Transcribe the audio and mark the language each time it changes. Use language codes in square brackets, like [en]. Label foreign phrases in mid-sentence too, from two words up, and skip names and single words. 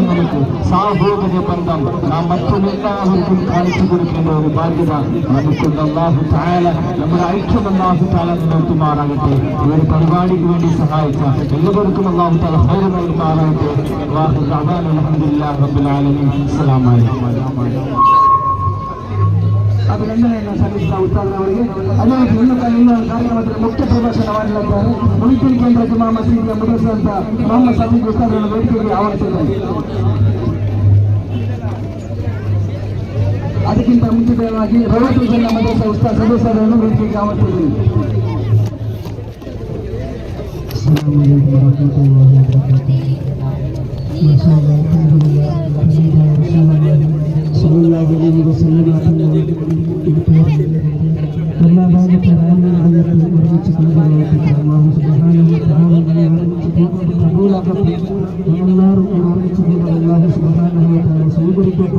[ml] നമുക്ക് സാഹോദര്യ ബന്ധം നാം മറ്റെല്ലാവർക്കും കാണിച്ചു കൊടുക്കേണ്ട ഒരു ബാധ്യത നമുക്കുണ്ട്. [ar] الله تعالى [ml] നമ്മുടെ ഐക്യം [ar] الله تعالى [ml] നിലനിർത്തുമാറാകട്ടെ. ഈ ഒരു പരിപാടിക്ക് വേണ്ടി സഹായിച്ച എല്ലാവർക്കും [ar] الله تعالى [ml] ഖൈർ നൽകുമാറാകട്ടെ. [ar] وآخر دعوانا الحمد لله رب العالمين. السلام عليكم. [kn] ಅಭಿನಂದನೆಯನ್ನು ಸಲ್ಲಿಸಿದ ಉಸ್ತಾದರವರಿಗೆ. ಅದೇ ರೀತಿ ಇನ್ನು ಕಾರ್ಯಕ್ರಮದಲ್ಲಿ ಮುಖ್ಯ ಪ್ರದರ್ಶನ ಮಾಡಲಿದ್ದಾರೆ. ಮುನಿತಿಲ್ ಕೇಂದ್ರ ಜುಮಾ ಮಸೀದಿಯ ಮುದರ್ಸಂತ ಮೊಹಮ್ಮದ್ ಸಫೀಕ್ ಉಸ್ತಾದರನ್ನು ವೇದಿಕೆಗೆ ಆಹ್ವಾನಿಸಿದ್ದಾರೆ. ಅದಕ್ಕಿಂತ ಮುಂಚಿತವಾಗಿ ರವತ್ತು ಜನ ಮದರ್ಸ ಉಸ್ತಾದ್ ಸದಸ್ಯರನ್ನು ವೇದಿಕೆಗೆ ಆಹ್ವಾನಿಸಿದ್ದಾರೆ. [ml] എല്ലാ ഭാഗത്തെ സ്വീകരിക്കട്ടെ.